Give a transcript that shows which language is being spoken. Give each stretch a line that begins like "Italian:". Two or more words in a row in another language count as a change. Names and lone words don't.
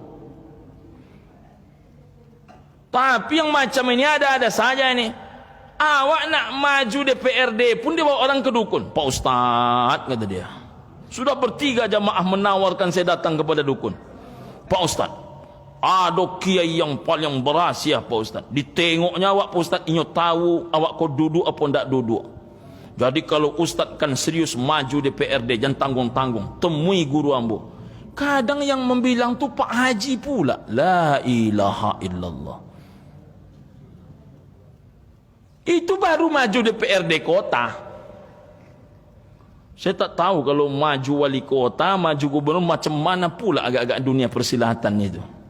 Indonesian: Tapi yang macam ini ada-ada saja ini. Awak nak maju DPRD pun dia bawa orang ke dukun. Pak Ustaz, kata dia, sudah bertiga jamaah menawarkan saya datang kepada dukun. Pak Ustaz, ada kiai yang paling berhasil Pak Ustaz.
Minangkabau: Ditengoknya awak Pak Ustaz, inyo tahu awak kau duduk apa ndak duduk.
Indonesian: Jadi kalau Ustaz kan serius maju DPRD, jangan tanggung-tanggung, temui guru ambo. Kadang yang membilang tu Pak Haji pula.
Arabic: لا إله إلا الله.
Indonesian: Itu baru maju DPRD kota. Saya tak tahu kalau maju wali kota, maju gubernur, macam mana pula agak-agak dunia persilatan itu.